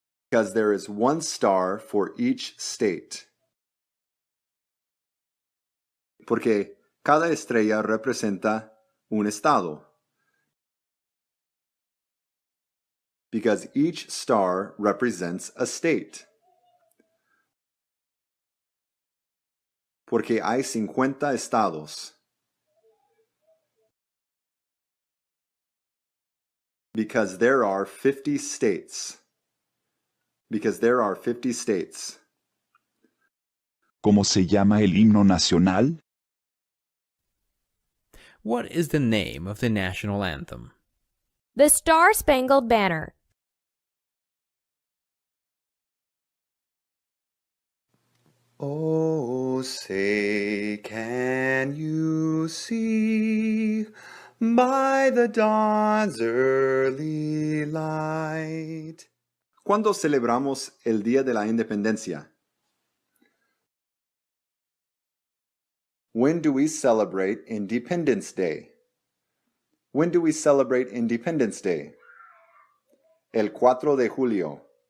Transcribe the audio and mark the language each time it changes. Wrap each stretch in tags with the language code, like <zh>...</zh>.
<en>Because there is one star for each state.</en> <es>Porque cada estrella representa un estado.</es> <en>Because each star represents a state.</en> <es>Porque hay 50 estados.</es> <en>Because there are 50 states. Because there are 50 states.</en> <es>¿Cómo se llama el himno nacional?</es> <en>What is the name of the national anthem? The Star-Spangled Banner. Oh, say, can you see by the dawn's early light?</en> <es>¿Cuándo celebramos el Día de la Independencia?</es> <en>When do we celebrate Independence Day? When do we celebrate Independence Day?</en> <es>El 4 de julio.</es>